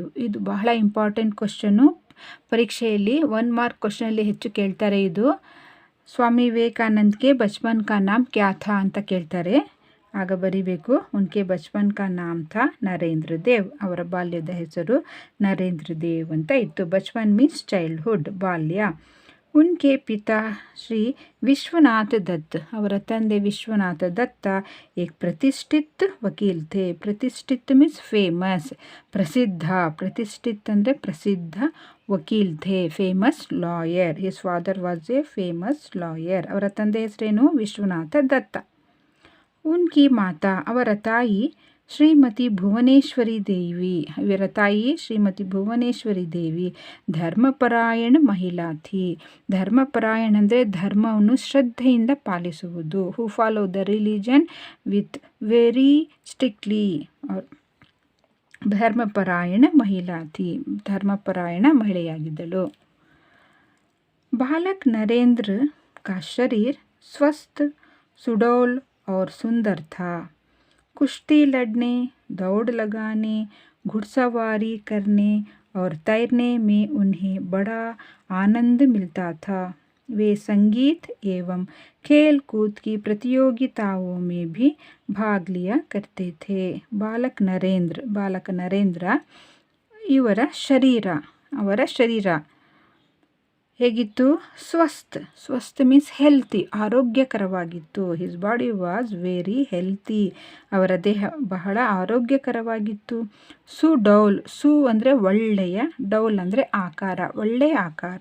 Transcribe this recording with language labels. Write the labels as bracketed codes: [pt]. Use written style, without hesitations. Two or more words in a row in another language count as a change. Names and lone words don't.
[kn] ಇದು ಬಹಳ [en] important question, [kn] ಪರೀಕ್ಷೆಯಲ್ಲಿ 1 ಮಾರ್ಕ್ ಕ್ವಶನಲ್ಲಿ ಹೆಚ್ಚು ಕೇಳ್ತಾರೆ. ಇದು ಸ್ವಾಮಿ ವಿವೇಕಾನಂದ್ಗೆ [hi] बचपन का नाम क्या था [kn] ಅಂತ ಕೇಳ್ತಾರೆ, ಆಗ ಬರಿಬೇಕು. [hi] उनके बचपन का नाम था नरेंद्र देव, [kn] ಅವರ ಬಾಲ್ಯದ ಹೆಸರು ನರೇಂದ್ರ ದೇವ್ ಅಂತ ಇತ್ತು. ಬಚ್ಪನ್ [en] means childhood, [kn] ಬಾಲ್ಯ. [hi] उनके पिता श्री विश्वनाथ दत्त, [kn] ಅವರ ತಂದೆ ವಿಶ್ವನಾಥ ದತ್ತ [hi] एक प्रतिष्ठित वकील थे. प्रतिष्ठित [en] means famous, [hi] प्रसिद्ध. प्रतिष्ठित ಅಂದರೆ प्रसिद्ध वकील थे, [en] famous lawyer. His father was a famous lawyer. [kn] ಅವರ ತಂದೆ ಹೆಸರೇನು? ವಿಶ್ವನಾಥ ದತ್ತ. [hi] उनकी माता, [kn] ಅವರ ತಾಯಿ ಶ್ರೀಮತಿ ಭುವನೇಶ್ವರಿ ದೇವಿ. ಇವರ ತಾಯಿ ಶ್ರೀಮತಿ ಭುವನೇಶ್ವರಿ ದೇವಿ ಧರ್ಮಪರಾಯಣ [hi] महिला थी. [kn] ಧರ್ಮಪರಾಯಣ ಅಂದರೆ ಧರ್ಮವನ್ನು ಶ್ರದ್ಧೆಯಿಂದ ಪಾಲಿಸುವುದು. [en] Who follow the religion with very strictly. [hi] धर्मपरायण महिला थी, [kn] ಧರ್ಮಪರಾಯಣ ಮಹಿಳೆಯಾಗಿದ್ದಳು. [hi] बालक नरेंद्र का शरीर स्वस्थ, सुडौल और सुंदर था. कुश्ती लड़ने, दौड़ लगाने, घुड़सवारी करने और तैरने में उन्हें बड़ा आनंद मिलता था. वे संगीत एवं खेल कूद की प्रतियोगिताओं में भी भाग लिया करते थे. [kn] बालक नरेंद्र ಇವರ ಶರೀರ ಹೇಗಿತ್ತು? ಸ್ವಸ್ಥ [en] means healthy, [kn] ಆರೋಗ್ಯಕರವಾಗಿತ್ತು. [en] His body was very healthy. [kn] ಅವರ ದೇಹ ಬಹಳ ಆರೋಗ್ಯಕರವಾಗಿತ್ತು. ಸುಡೌಲ್, ಸು ಅಂದರೆ ಒಳ್ಳೆಯ, ಡೌಲ್ ಅಂದರೆ ಆಕಾರ, ಒಳ್ಳೆಯ ಆಕಾರ.